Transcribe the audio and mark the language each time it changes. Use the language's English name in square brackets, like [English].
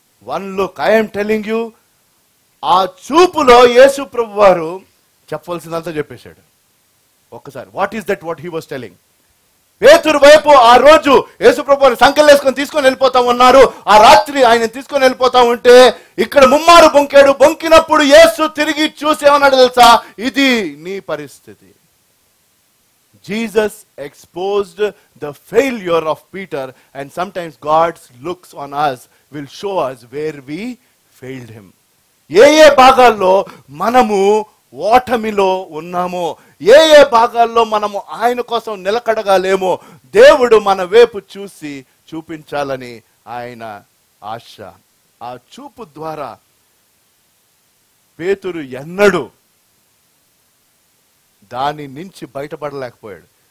[English] 1 look, I'm telling you. [Telugu] ఆ చూపులో యేసు ప్రభు వారు చెప్పవలసిందంతా చెప్పేశాడు ఒక్కసారి. [English] What is that what he was telling? [Telugu] పేతురు వైపు ఆ రోజు యేసు ప్రభువుని సంకెళ్ళేసుకొని తీసుకొని వెళ్ళిపోతా ఉన్నారు. ఆ రాత్రి ఆయన తీసుకొని వెళ్ళిపోతా ఉంటే ఇక్కడ ముమ్మారు బొంకినప్పుడు యేసు తిరిగి చూసి ఏమన్నాడు తెలుసా? ఇది నీ పరిస్థితి. [English] Jesus exposed the failure of Peter, and sometimes God's looks on us will show us where we failed him. [Telugu] ఏ భాగాల్లో మనము ఓటమిలో ఉన్నామో, ఏ భాగాల్లో మనము ఆయన కోసం నిలకడగా లేమో దేవుడు మన వైపు చూపించాలని ఆయన ఆశ. ఆ చూపు ద్వారా పేతురు ఎన్నడూ దాని నుంచి బయటపడలేకపోయాడు.